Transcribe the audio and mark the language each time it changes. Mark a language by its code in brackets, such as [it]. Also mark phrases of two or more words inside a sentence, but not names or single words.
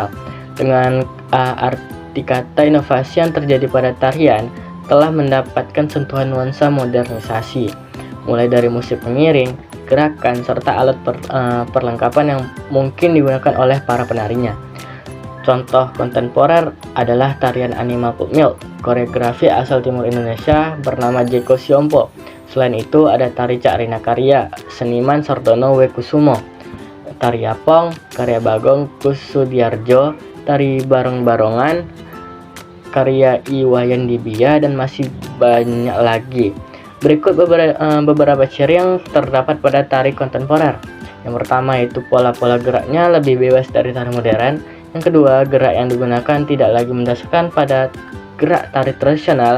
[id] Dengan arti kata inovasi yang terjadi pada tarian telah mendapatkan sentuhan nuansa modernisasi, mulai dari musik pengiring, gerakan, serta alat perlengkapan yang mungkin digunakan oleh para penarinya. Contoh kontemporer adalah tarian Animal Pulp Mill, koreografi asal timur Indonesia bernama Jeko Siompo. Selain itu ada tari Cak Rina Karya, seniman Sardono W. Kusumo, tari Yapong, karya Bagong Kusudiarjo, tari Barong-Barongan, karya I. Wayan Dibia, dan masih banyak lagi. Berikut beberapa ciri yang terdapat pada tari kontemporer. Yang pertama yaitu pola-pola geraknya lebih bebas dari tari modern. Yang kedua, gerak yang digunakan tidak lagi mendasarkan pada gerak tari tradisional.